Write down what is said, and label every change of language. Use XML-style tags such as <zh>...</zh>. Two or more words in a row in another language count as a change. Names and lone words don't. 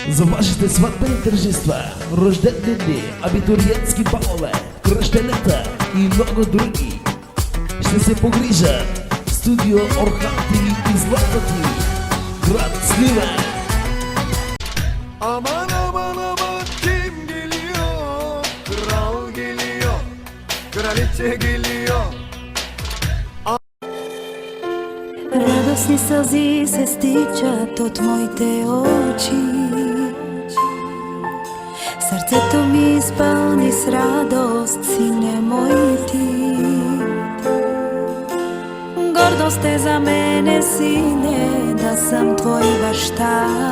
<bg>За вашите сватбени тържества, рождени дни, абитуриентски балове, кръщенета и много други ще се погрижа студио Орханти и Злата ти, град Сливен.</bg> <tr>Aman aman aman kim geliyor? Kral geliyor, kraliçe geliyor.</tr> <bg>Радостни сълзи се стичат от моите очи. Сърцето ми изпълни с радост, сине мой ти. Гордост е за мене, сине, да съм твой баща.</bg>